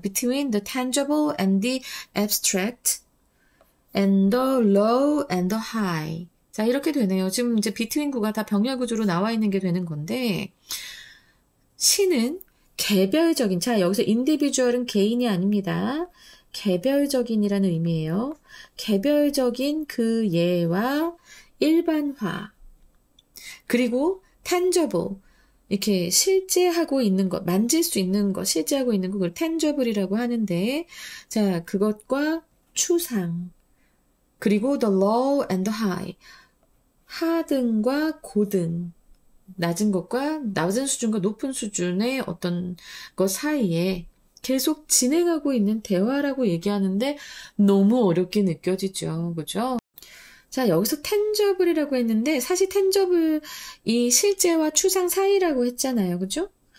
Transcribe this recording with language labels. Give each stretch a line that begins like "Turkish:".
English: between the tangible and the abstract and the low and the high.
Korean: 자, 이렇게 되네요. 지금 이제 between 구가 다 병렬 구조로 나와 있는 게 되는 건데 시는 개별적인, 자, 여기서 individual은 개인이 아닙니다. 개별적인이라는 의미예요. 개별적인 그 예와 일반화. 그리고 tangible. 이렇게 실제하고 있는 것, 만질 수 있는 것, 실제하고 있는 것, 그걸 tangible이라고 하는데, 자, 그것과 추상. 그리고
English: the low and the high.
Korean: 하등과 고등. 낮은 것과 낮은 수준과 높은 수준의 어떤 것 사이에 계속 진행하고 있는 대화라고 얘기하는데 너무 어렵게 느껴지죠. 그죠? 자, 여기서 tangible이라고 했는데 사실 tangible이 실제와 추상 사이라고 했잖아요. 그죠?